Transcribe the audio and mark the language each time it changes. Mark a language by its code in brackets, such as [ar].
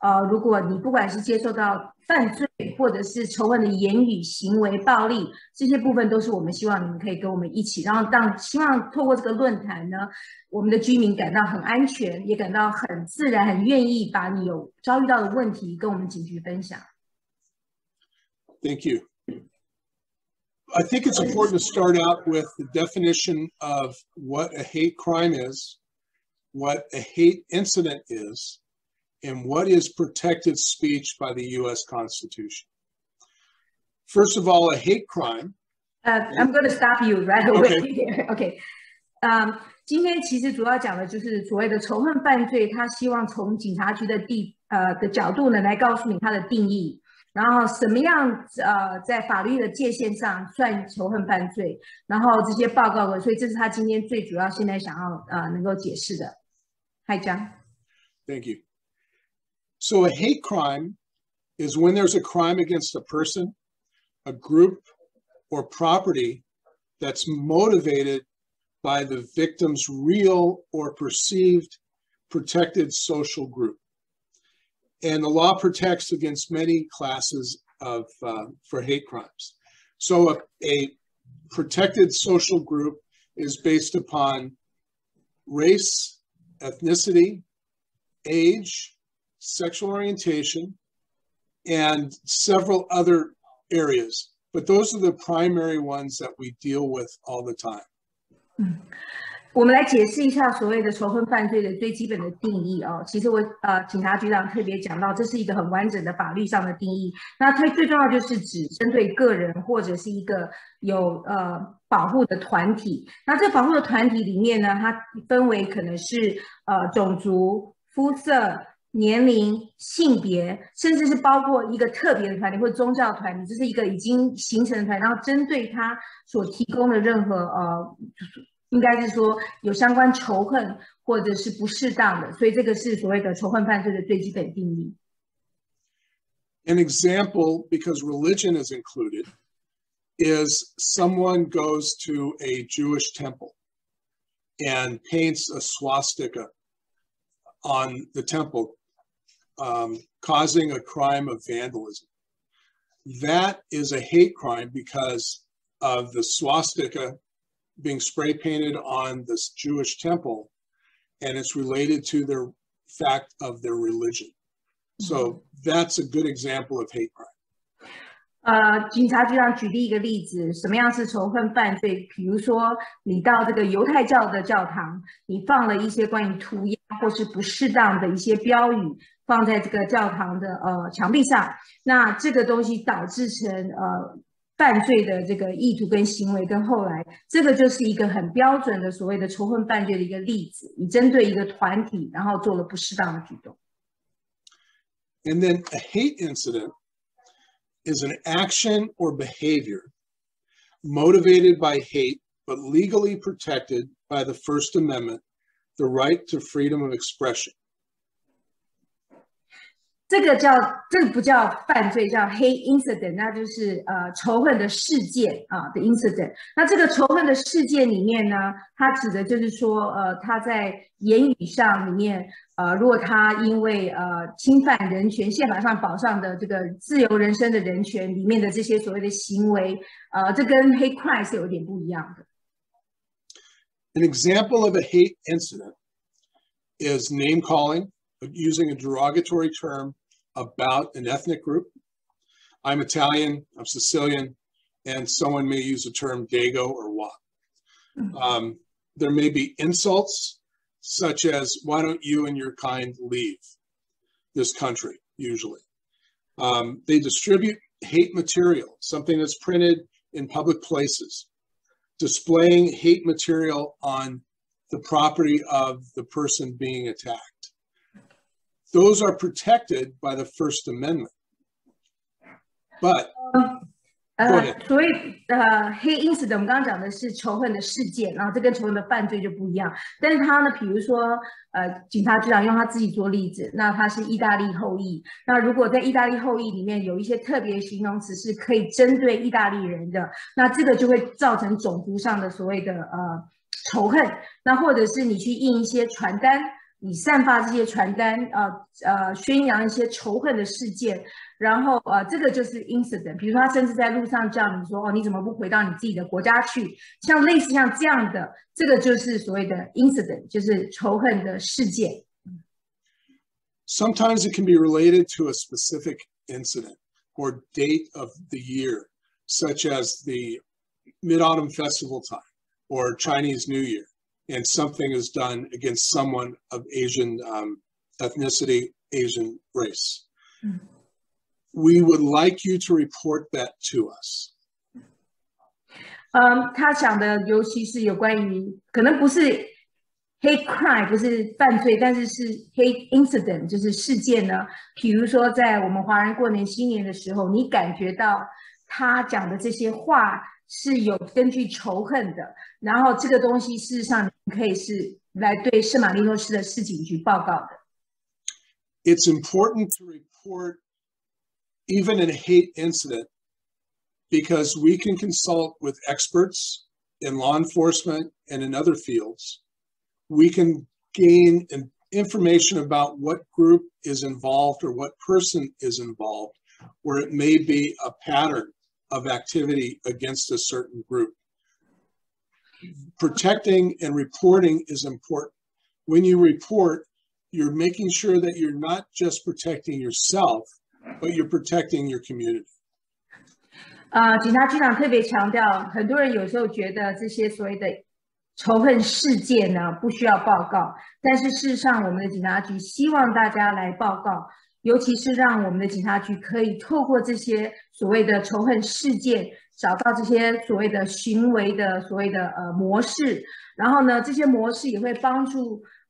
[zh] 如果你不管是接受到犯罪或者是仇恨的言语、行为、暴力，这些部分都是我们希望你们可以跟我们一起，然后希望透过这个论坛呢，我们的居民感到很安全，也感到很自然、很愿意把你有遭遇到的问题跟我们警局分享。 [en] Thank you. I think it's important to start out with the definition of what a hate crime is, what a hate incident is, and what is protected speech by the U.S. Constitution. First of all, a hate crime. I'm going to stop you right away. Okay. Okay. [zh] 今天其实主要讲的就是所谓的仇恨犯罪，他希望从警察局的角度呢来告诉你它的定义。然后什么样在法律的界限上算仇恨犯罪，然后这些报告，所以这是他今天最主要现在想要能够解释的。 [en] Hi, John. Thank you. So a hate crime is when there's a crime against a person, a group, or property that's motivated by the victim's real or perceived protected social group. And the law protects against many classes of for hate crimes. So a protected social group is based upon race, ethnicity, age, sexual orientation, and several other areas. But those are the primary ones that we deal with all the time. [zh] 我们来解释一下所谓的仇恨犯罪的最基本的定义哦。其实警察局长特别讲到，这是一个很完整的法律上的定义。那它最重要就是指针对个人或者是一个有保护的团体。那这保护的团体里面呢，它分为可能是种族、肤色、年龄、性别，甚至是包括一个特别的团体或宗教团体，这是一个已经形成的团体，然后针对它所提供的任何应该是说有相关仇恨或者是不适当的，所以这个是所谓的仇恨犯罪的最基本定义。 [en] An example, because religion is included, is someone goes to a Jewish temple and paints a swastika on the temple, causing a crime of vandalism. That is a hate crime because of the swastika being spray painted on this Jewish temple, and it's related to their fact of their religion. So that's a good example of hate crime. [zh] 警察局长举例一个例子，什么样是仇恨犯罪？比如说，你到这个犹太教的教堂，你放了一些关于涂鸦或是不适当的一些标语，放在这个教堂的墙壁上，那这个东西导致成犯罪的这个意图跟行为，跟后来这个就是一个很标准的所谓的仇恨犯罪的一个例子，你针对一个团体，然后做了不适当的举动。 [en] And then a hate incident is an action or behavior motivated by hate, but legally protected by the First Amendment, the right to freedom of expression. [zh] 这个不叫犯罪，叫 hate incident， 那就是仇恨的事件的 incident。那这个仇恨的事件里面呢，它指的就是说他在言语上里面如果他因为侵犯人权，宪法上保障的这个自由人身的人权里面的这些所谓的行为，这跟 hate crime 是有点不一样的。 [en] An example of a hate incident is name calling, using a derogatory term about an ethnic group. I'm Italian, I'm Sicilian, and someone may use the term Dago or Wa. There may be insults such as, why don't you and your kind leave this country, usually. They distribute hate material, something that's printed in public places, displaying hate material on the property of the person being attacked. Those are protected by the First Amendment. But, [zh] 所以黑incident我们刚刚讲的是仇恨的事件，然后这跟仇恨的犯罪就不一样。但是他呢，比如说警察局长用他自己做例子，那他是意大利后裔，那如果在意大利后裔里面有一些特别形容词是可以针对意大利人的，那这个就会造成种族上的所谓的仇恨。那或者是你去印一些传单，你散发这些传单宣扬一些仇恨的事件，然后这个就是 incident。比如说他甚至在路上叫你说你怎么不回到你自己的国家去，像类似像这样的，这个就是所谓的 incident， 就是仇恨的事件。 [en] Sometimes it can be related to a specific incident or date of the year, such as the Mid-Autumn Festival time or Chinese New Year, and something is done against someone of Asian ethnicity, Asian race. We would like you to report that to us. [zh] 他讲的尤其是有关于可能不是 hate crime， 不是犯罪，但是是 hate incident， 就是事件呢。比如说在我们华人过年新年的时候，你感觉到他讲的这些话是有根据仇恨的，然后这个东西事实上你可以是来对圣马力诺市的市警局报告的。 [en] It's important to report even in a hate incident because we can consult with experts in law enforcement and in other fields. We can gain information about what group is involved or what person is involved, where it may be a pattern of activity against a certain group. Protecting and reporting is important. When you report, you're making sure that you're not just protecting yourself, but you're protecting your community. [zh] 警察局长特别强调，很多人有时候觉得这些所谓的仇恨事件呢不需要报告，但是事实上我们的警察局希望大家来报告，尤其是让我们的警察局可以透过这些所谓的仇恨事件，找到这些所谓的行为的所谓的模式，然后呢，这些模式也会帮助